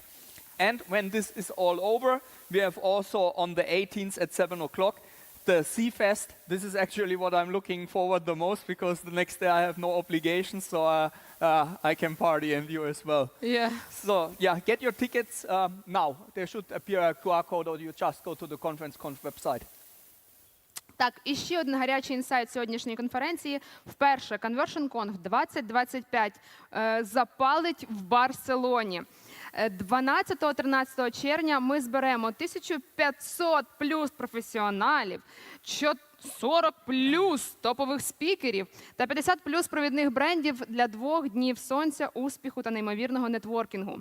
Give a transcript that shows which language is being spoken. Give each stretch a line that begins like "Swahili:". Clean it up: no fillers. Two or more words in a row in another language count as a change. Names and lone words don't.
English: And when this is all over, we have also on the 18th at 7 o'clock the Sea-Fest. This is actually what I'm looking forward the most, because the next day I have no obligations, so I can party and you as well. Yeah. So yeah, get your tickets now. There should appear a QR code, or you just go to the Conf website.
Ukrainian: Так, і ще один гарячий інсайт сьогоднішньої конференції. Вперше Conversion Conf 2025 запалить в Барселоні. 12-13 червня ми зберемо 1500 плюс професіоналів, 40 плюс топових спікерів та 50 плюс провідних брендів для 2 днів сонця, успіху та неймовірного нетворкінгу.